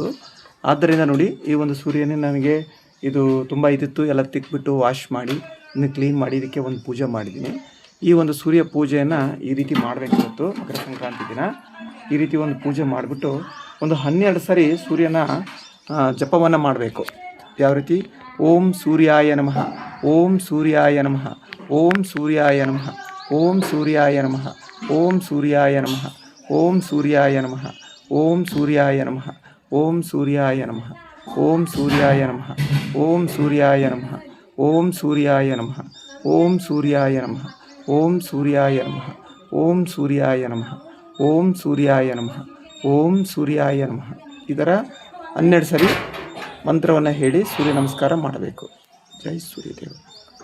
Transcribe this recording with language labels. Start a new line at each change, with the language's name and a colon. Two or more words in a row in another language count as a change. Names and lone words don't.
Kannada: ಆದ್ದರಿಂದ ನೋಡಿ, ಈ ಒಂದು ಸೂರ್ಯನೇ ನನಗೆ ಇದು ತುಂಬ ಇದಿತ್ತು, ಎಲ್ಲ ತಿಕ್ಬಿಟ್ಟು ವಾಶ್ ಮಾಡಿ ಇನ್ನು ಕ್ಲೀನ್ ಮಾಡಿ ಇದಕ್ಕೆ ಒಂದು ಪೂಜೆ ಮಾಡಿದ್ದೀನಿ. ಈ ಒಂದು ಸೂರ್ಯ ಪೂಜೆಯನ್ನು ಈ ರೀತಿ ಮಾಡಬೇಕು. ಇವತ್ತು ಮಕರ ಸಂಕ್ರಾಂತಿ ದಿನ ಈ ರೀತಿ ಒಂದು ಪೂಜೆ ಮಾಡಿಬಿಟ್ಟು ಒಂದು 12 ಸರಿ ಸೂರ್ಯನ ಜಪವನ್ನು ಮಾಡಬೇಕು. ಯಾವ ರೀತಿ?
Sanskrit: ಓಂ ಸೂರ್ಯಾಯ ನಮಃ, ಓಂ ಸೂರ್ಯಾಯ ನಮಃ, ಓಂ ಸೂರ್ಯಾಯ ನಮಃ, ಓಂ ಸೂರ್ಯಾಯ ನಮಃ, ಓಂ ಸೂರ್ಯಾಯ ನಮಃ, ಓಂ ಸೂರ್ಯಾಯ ನಮಃ, ಓಂ ಸೂರ್ಯಾಯ ನಮಃ, ಓಂ ಸೂರ್ಯಾಯ ನಮಃ, ಓಂ ಸೂರ್ಯಾಯ ನಮಃ, ಓಂ ಸೂರ್ಯಾಯ ನಮಃ, ಓಂ ಸೂರ್ಯಾಯ ನಮಃ, ಓಂ ಸೂರ್ಯಾಯ ನಮಃ, ಓಂ ಸೂರ್ಯಾಯ ನಮಃ, ಓಂ ಸೂರ್ಯಾಯ ನಮಃ, ಓಂ ಸೂರ್ಯಾಯ ನಮಃ, ಓಂ ಸೂರ್ಯಾಯ ನಮಃ.
Kannada: ಇದರ 12 ಸರಿ ಮಂತ್ರವನ್ನು ಹೇಳಿ ಸೂರ್ಯ ನಮಸ್ಕಾರ ಮಾಡಬೇಕು. ಜೈ ಸೂರ್ಯದೇವ.